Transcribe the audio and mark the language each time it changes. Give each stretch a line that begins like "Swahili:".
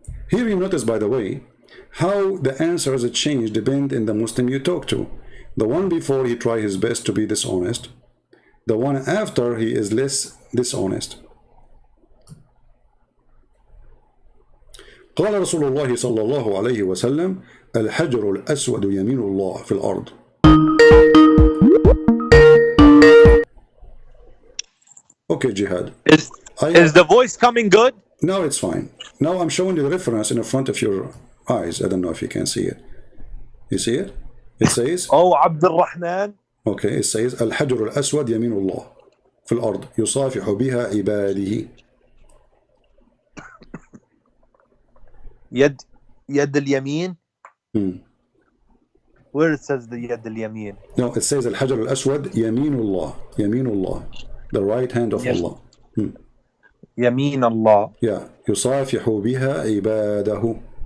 English: Here you notice, by the way, how the answers change depend on the Muslim you talk to. The one before, he try his best to be dishonest. The one after, he is less dishonest.
Arabic: قال رسول الله صلى الله عليه وسلم الحجر الأسود يمين الله في الأرض.
English: Okay, Jihad. Is the voice coming good? Now it's fine. Now I'm showing you the reference in the front of your eyes. I don't know if you can see it. You see it? It says, Oh, Abdul Rahman. Okay, it says
Arabic: الحجر الأسود يمين الله في الأرض يصافح بها عباده. يد اليمين.
English: Where it says the
Arabic: يد اليمين?
English: No, it says
Arabic: الحجر الأسود يمين الله,
English: the right hand of Allah.
Arabic: يمين الله. Yeah, يصافح بها عباده.